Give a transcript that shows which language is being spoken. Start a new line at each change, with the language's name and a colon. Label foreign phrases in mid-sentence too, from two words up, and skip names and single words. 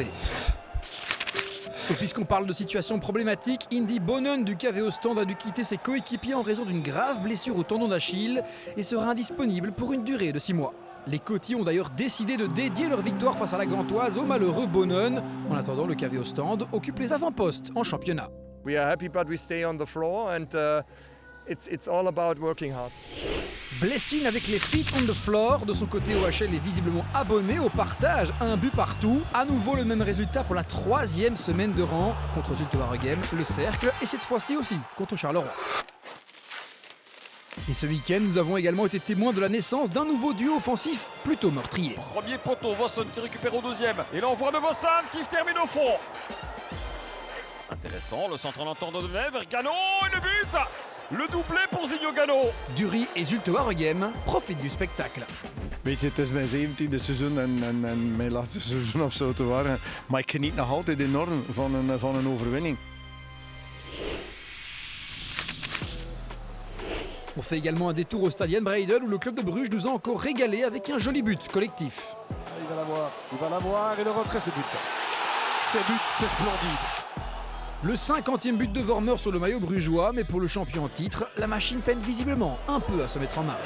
French: Et puisqu'on parle de situation problématique, Indy Bonnen du KV Ostende a dû quitter ses coéquipiers en raison d'une grave blessure au tendon d'Achille et sera indisponible pour une durée de 6 mois. Les Cotis ont d'ailleurs décidé de dédier leur victoire face à la Gantoise au malheureux Bonnen. En attendant, le KV Ostende occupe les avant-postes en championnat.
English: We are happy but we stay on the floor and it's all about working hard. Blessing
French: avec les
English: feet on the floor.
French: De son côté, OHL est visiblement abonné au partage, un but partout. À nouveau le même résultat pour la 3e semaine de rang contre Zulte Waregem, le Cercle, et cette fois-ci aussi contre Charleroi. Et ce week-end, nous avons également été témoins de la naissance d'un nouveau duo offensif plutôt meurtrier. Premier poteau, Vossen qui récupère au 2e. Et l'envoi de Vossen qui termine au fond. Intéressant, le centre en entorn de Deneuve vers Gano et le but. Le doublé pour Zinho Gano. Dury et Zulte Waregem profitent du spectacle.
Dutch: Weet je, het is mijn 17e seizoen en mijn laatste seizoen op Zulte Waregem. Maar ik geniet nog altijd enorm van een overwinning.
French: On fait également un détour au Stade Jan Breydel où le club de Bruges nous a encore régalé avec un joli but collectif. Il va l'avoir et le retrait, c'est but. C'est but, c'est splendide. Le 50e but de Vormer sur le maillot brugeois, mais pour le champion en titre, la machine peine visiblement un peu à se mettre en marche.